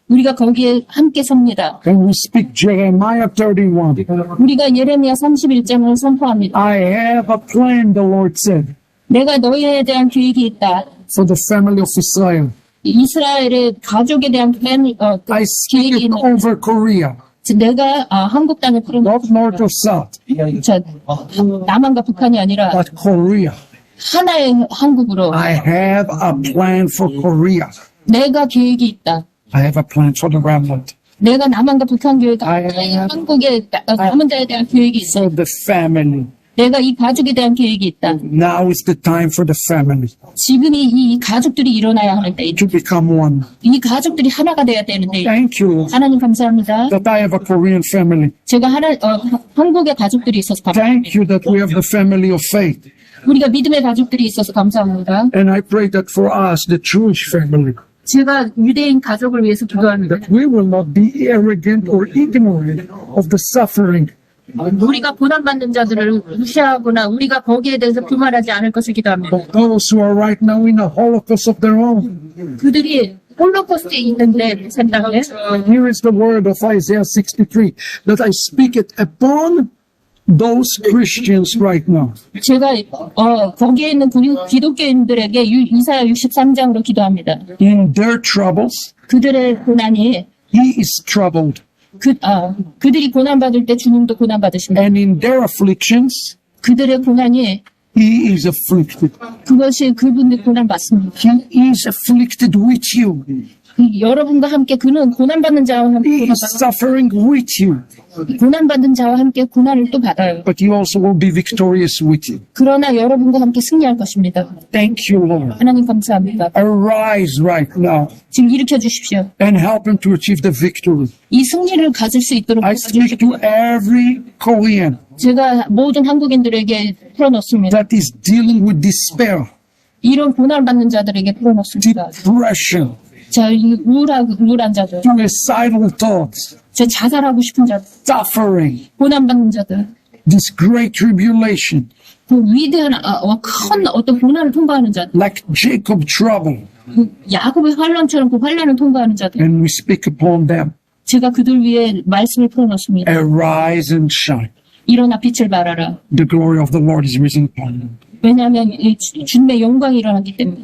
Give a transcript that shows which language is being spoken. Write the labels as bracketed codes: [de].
[ko] 우리가 거기에 함께 섭니다. [en] and we speak Jeremiah 31. [ko] 우리가 예레미야 31장을 선포합니다. [en] I have a plan, the Lord said, [ko] 내가 너희에 대한 계획이 있다. [en] for the family of Israel. [ko] 이스라엘의 가족에 대한 [en] I speak [ko] 계획이 [en] it [ko] 있는 [en] over Korea. [ko] 내가 한국 땅을 풀은 [en] not north or south, [ko] 남한과 북한이 아니라 [en] but Korea. [ko] 하나의 한국으로 [en] I have a plan for Korea. [ko] 내가 계획이 있다. [en] I have a plan for the remnant, [ko] 내가 남한과 북한 교회가 [en] I- [ko] 한국의 남은 자에 대한 계획이 있어. [en] for the family. [ko] 내가 이 가족에 대한 계획이 있다. [en] Now is the time for the family [ko] 지금이 이 가족들이 일어나야 하는 때, [en] to become one. [ko] 이 가족들이 하나가 돼야 되는데, [en] Thank you, Lord, [ko] 하나님 감사합니다. [en] that I have a Korean family. [ko] 제가 한국의 가족들이 있어서 감사합니다. [en] Thank you that we have the family of faith. [ko] 우리가 믿음의 가족들이 있어서 감사합니다. [en] And I pray that for us, the Jewish family, [ko] 제가 유대인 가족을 위해서 기도합니다. [en] that we will not be arrogant or ignorant of the suffering. [ko] 우리가 고난받는 자들을 무시하거나 우리가 거기에 대해서 교만하지 않을 것을 기도합니다. [en] Of those who are right now in a holocaust of their own. [ko] 그들이 홀로코스트에 있는데 생각에 [en] Here is the word of Isaiah 63, that I speak it upon those Christians right now. [ko] 제가 거기에 있는 기독교인들에게 이사야 63장으로 기도합니다. [en] In their troubles, [ko] 그들의 고난이 [en] he is troubled. [ko] 그들이 고난받을 때 주님도 고난받으십니다. [en] And in their afflictions, [ko] 그들의 고난이 [en] he is afflicted. [ko] 그것이 그분의 고난받습니다. [en] He is afflicted with you. [ko] 여러분과 함께 그는 고난받는 자와 함께 [en] He is suffering with you. [ko] 고난받는 자와 함께 고난을 또 받아요. [en] But he also will be victorious with you. [ko] 그러나 여러분과 함께 승리할 것입니다. [en] Thank you, Lord. [ko] 하나님 감사합니다. [en] Arise right now [ko] 지금 일으켜 주십시오. [en] and help him to achieve the victory. [ko] 이 승리를 가질 수 있도록 [en] I speak to every Korean [ko] 제가 모든 한국인들에게 풀어놓습니다. [en] that is dealing with despair, [ko] 이런 고난받는 자들에게 풀어놓습니다. [en] depression, [ko] 자, 이 우울한 자들, [en] suicidal thoughts, [ko] 저 자살하고 싶은 자들, [en] suffering, [ko] 고난받는 자들, [en] this great tribulation, [ko] 그 위대한 큰 어떤 고난을 통과하는 자들, [en] like Jacob trouble, [ko] 그 야곱의 환란처럼 그 환란을 통과하는 자들, [en] and we speak upon them. [ko] 제가 그들 위해 말씀을 풀어놓습니다. [en] Arise and shine. [ko] 일어나 빛을 발하라. [en] The glory of the Lord is risen upon you. [ko] 왜냐하면 이 주님의 영광이 일어나기 때문에.